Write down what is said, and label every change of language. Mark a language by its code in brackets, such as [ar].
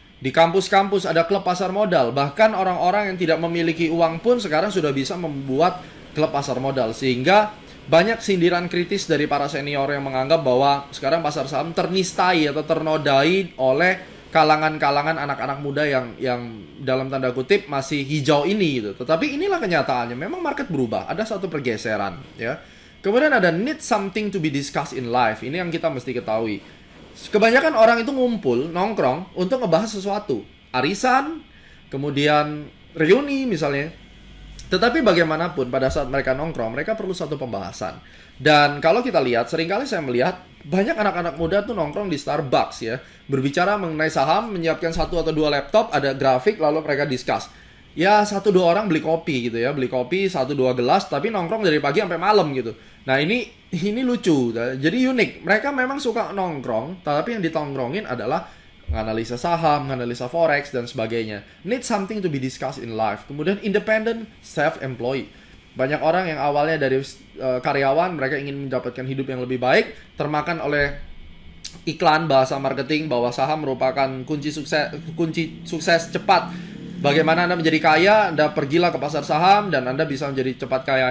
[id] Di kampus-kampus ada klub pasar modal. Bahkan orang-orang yang tidak memiliki uang pun sekarang sudah bisa membuat klub pasar modal. Sehingga banyak sindiran kritis dari para senior yang menganggap bahwa sekarang pasar saham ternistai atau ternodai oleh kalangan-kalangan anak-anak muda yang dalam tanda kutip masih hijau ini gitu. Tetapi inilah kenyataannya. Memang market berubah. Ada satu pergeseran, ya. Kemudian ada [en] need something to be discussed in life. [id] Ini yang kita mesti ketahui. Kebanyakan orang itu ngumpul, nongkrong untuk ngebahas sesuatu. Arisan, kemudian reuni misalnya. Tetapi bagaimanapun pada saat mereka nongkrong, mereka perlu satu pembahasan. Dan kalau kita lihat, seringkali saya melihat banyak anak-anak muda tuh nongkrong di Starbucks ya. Berbicara mengenai saham, menyiapkan 1 atau 2 laptop, ada grafik, lalu mereka discuss. Ya 1-2 orang beli kopi gitu ya. Beli kopi 1-2 gelas, tapi nongkrong dari pagi sampai malam gitu. Nah ini lucu, jadi unik. Mereka memang suka nongkrong, tapi yang ditongkrongin adalah menganalisa saham, menganalisa forex, dan sebagainya. [en] Need something to be discussed in life. [id] Kemudian [en] independent, self-employed. [id] Banyak orang yang awalnya dari karyawan, mereka ingin mendapatkan hidup yang lebih baik, termakan oleh iklan bahasa marketing bahwa saham merupakan kunci sukses cepat. Bagaimana Anda menjadi kaya, Anda pergilah ke pasar saham dan Anda bisa menjadi cepat kaya.